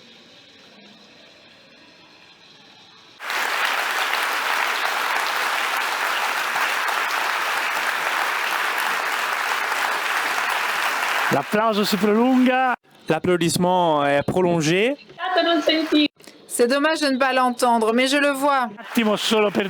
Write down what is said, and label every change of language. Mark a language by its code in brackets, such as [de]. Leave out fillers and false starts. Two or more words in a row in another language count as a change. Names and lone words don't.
[it] L'applauso si prolunga. [fr] L'applaudissement est prolongé. C'est dommage de ne pas l'entendre, mais je le vois. [it] Un attimo solo per...